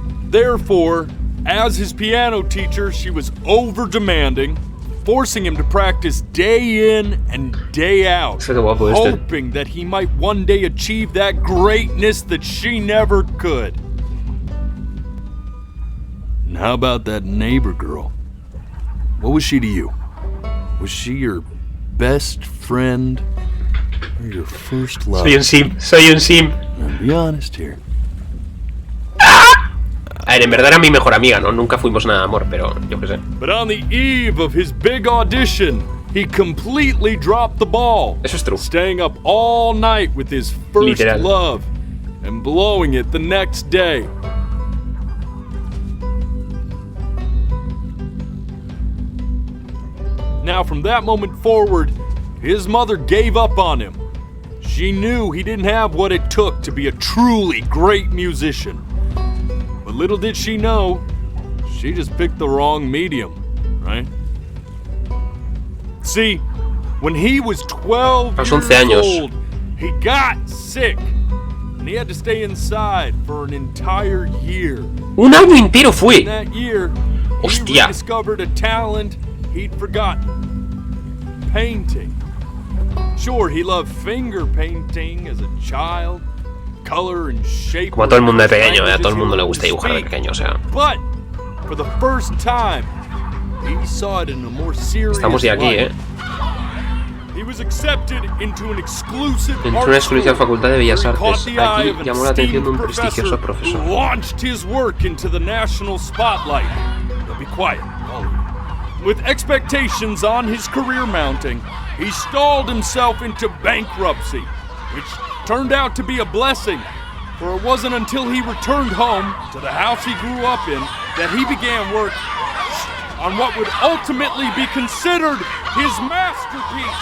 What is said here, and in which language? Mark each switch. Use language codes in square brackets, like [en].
[en] Therefore, as his piano teacher, she was over-demanding, forcing him to practice day in and day out, hoping that he might one day achieve that greatness that she never could. And how about that neighbor girl? What was she to you? Was she your best friend or your first love? [es] Soy un sim. [en] Now, be honest here. [es] A ver, en verdad era mi mejor amiga, ¿no? Nunca fuimos nada de amor, pero yo qué sé. [en] But on the eve of his big audition, he completely dropped the ball. [es] Eso es true. [en] Staying up all night with his first love and blowing it the next day. Now, from that moment forward, his mother gave up on him. She knew he didn't have what it took to be a truly great musician. But little did she know, she just picked the wrong medium, right? See, when he was 12 years old, he got sick, and he had to stay inside for an entire year. [es] Un año entero fue. [en] In that year, he rediscovered a talent he'd forgotten. Painting. Sure, he loved finger painting as a child. Color and shape. [es] Como a todo el mundo de pequeño, a todo el mundo le gusta dibujar de pequeño, o sea. [en] But for the first time, he saw it in a more serious [es] Estamos ya aquí, [en] light. He was accepted into an exclusive [es] Entró en una exclusiva facultad de Bellas Artes. Aquí llamó la atención de un prestigioso profesor. [en] Who launched his work into the national spotlight. Now be quiet, all of you. With expectations on his career mounting, he stalled himself into bankruptcy, which turned out to be a blessing, for it wasn't until he returned home to the house he grew up in that he began work on what would ultimately be considered his masterpiece.